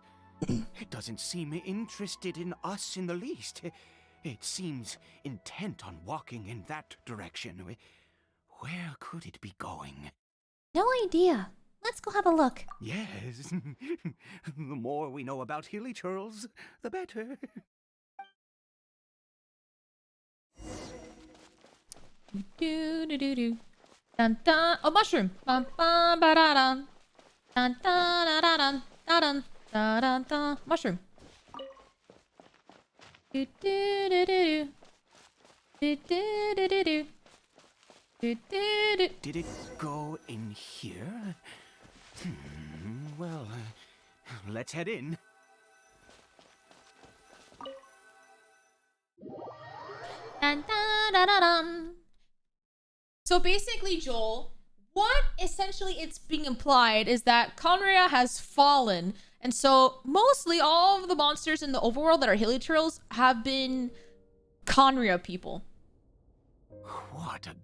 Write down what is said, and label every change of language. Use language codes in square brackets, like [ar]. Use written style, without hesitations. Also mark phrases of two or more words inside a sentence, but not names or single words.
[en] It doesn't seem interested in us in the least. It seems intent on walking in that direction. Where could it be going? No idea. Let's go have a look. Yes. The more we know about hilly churls, the better. Do do do do. Dun dun. Oh, mushroom. Bum bum ba da dun. Dun dun da da dun da dun da dun da. Mushroom. Do do do do do. Do do do do do. Do do do. Did it go in here? Well, let's head in. Dun dun da da dun. So basically, Joel, what essentially it's being implied is that Conria has fallen, and so mostly all of the monsters in the overworld that are hilly churls have been Conria people. What a